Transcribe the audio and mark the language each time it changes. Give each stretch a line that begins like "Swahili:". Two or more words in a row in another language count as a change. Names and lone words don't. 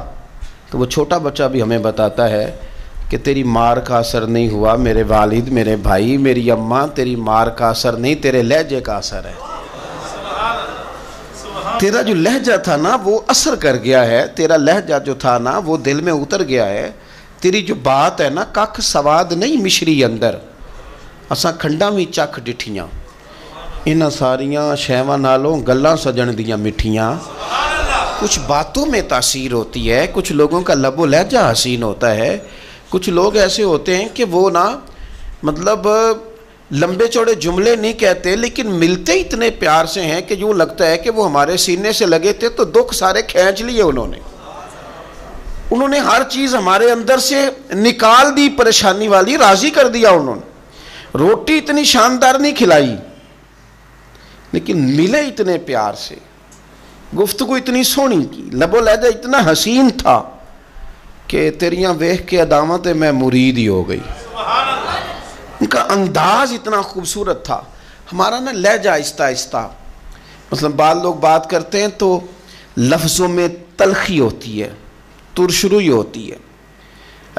Urdu: تو وہ چھوٹا بچہ بھی ہمیں بتاتا ہے کہ تیری مار کا اثر نہیں ہوا میرے والد، میرے بھائی، میری اماں، تیری مار کا اثر نہیں، تیرے لہجے کا اثر ہے۔ تیرا جو لہجہ تھا نا وہ اثر کر گیا ہے، تیرا لہجہ جو تھا نا وہ دل میں اتر گیا ہے۔ تیری جو بات ہے نا
Punjabi: ککھ سواد نہیں مشری اندر، اساں کھنڈاں وی چکھ ڈٹھیاں، انہاں ساریاں شیواں نالوں گلاں سجن دیاں مٹھیاں۔
Urdu: کچھ باتوں میں تاثیر ہوتی ہے، کچھ لوگوں کا لب و لہجہ حسین ہوتا ہے، کچھ لوگ ایسے ہوتے ہیں کہ وہ نا مطلب لمبے چوڑے جملے نہیں کہتے لیکن ملتے اتنے پیار سے ہیں کہ یوں لگتا ہے کہ وہ ہمارے سینے سے لگے تھے تو دکھ سارے کھینچ لیے انہوں نے ہر چیز ہمارے اندر سے نکال دی، پریشانی والی راضی کر دیا انہوں نے۔ روٹی اتنی شاندار نہیں کھلائی لیکن ملے اتنے پیار سے، گفتگو اتنی سونی کی، لب و لہجہ اتنا حسین تھا کہ
Punjabi: تیریاں ویکھ کے
Urdu: عداوت میں مرید ہی ہو گئی۔ ان کا انداز اتنا خوبصورت تھا۔ ہمارا نا لہجہ آہستہ آہستہ، مثلا بعض لوگ بات کرتے ہیں تو لفظوں میں تلخی ہوتی ہے، ترشروئی ہوتی ہے۔